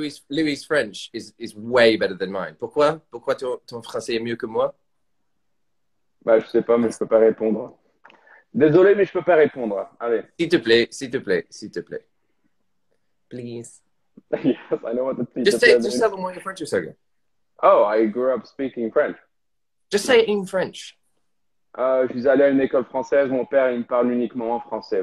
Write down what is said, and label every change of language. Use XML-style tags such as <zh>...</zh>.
<en>Louis' French is way better than mine.</en> <fr>Pourquoi ton français est mieux que moi? Bah, je sais pas, mais je peux pas répondre. Désolé, mais je peux pas répondre. Allez. S'il te plaît. Please.</fr> <en>Yes, I know what the teacher just tell them why your French is so good. Oh, I grew up speaking French. Just say it in French.</en> <fr>Je suis allé à une école française. Mon père, il me parle uniquement en français.</fr>